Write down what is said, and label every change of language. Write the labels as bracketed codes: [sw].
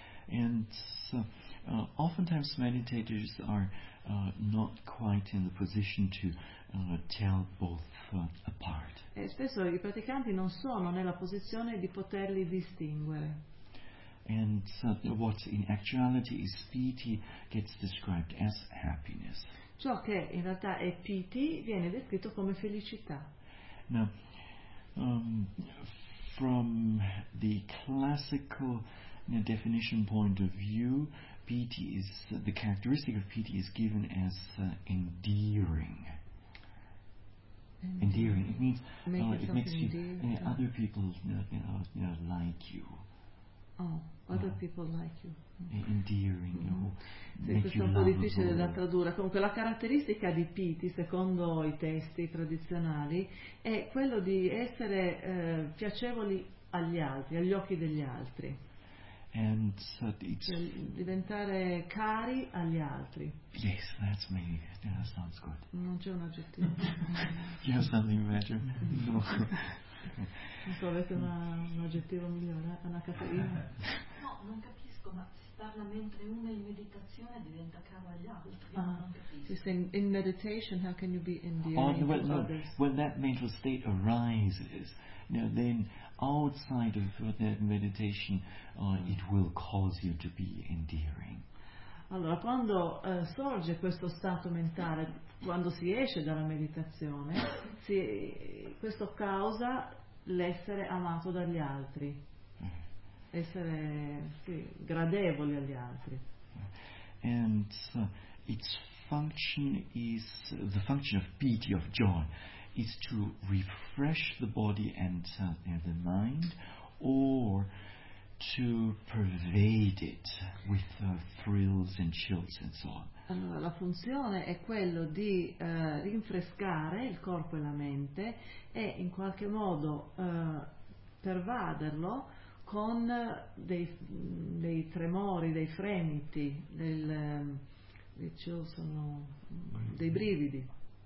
[en] And so, oftentimes meditators are not quite in the position to tell both apart. [it] E spesso i praticanti non sono nella posizione di poterli distinguere. [en] And what in actuality is piti gets described as happiness. [it] Ciò che in realtà è piti viene descritto come felicità. [en] Now, from the classical definition point of view, piti is the characteristic of piti is given as endearing. Endearing. It means it makes you other people like you. Oh, other people like you. Endearing. [it] Questo è un po' difficile da tradurre. Comunque, la caratteristica di piti, secondo i testi tradizionali, è quello di essere piacevoli agli altri, agli occhi degli altri. [en] And so it's [it] diventare cari agli altri. [en] Yes, that's me. That sounds good. [it] Non c'è un aggettivo. [en] You have something better. No. [it] Non so, avete un aggettivo migliore, una caterina? No, non capisco, ma si parla mentre uno è in meditazione diventa caro agli altri. [en] Ah, in meditation, how can you be endearing? When that mental state arises, then outside of that meditation, it will cause you to be endearing. [it] Allora, quando sorge questo stato mentale, quando si esce dalla meditazione, questo causa l'essere amato dagli altri, essere gradevoli agli altri. [en] And its function is the function of piety, of joy, is to refresh the body and the mind, or to pervade it with thrills and chills and so on. [it] Allora, la funzione è quello di rinfrescare il corpo e la mente e in qualche modo pervaderlo con dei tremori, dei fremiti, dei brividi.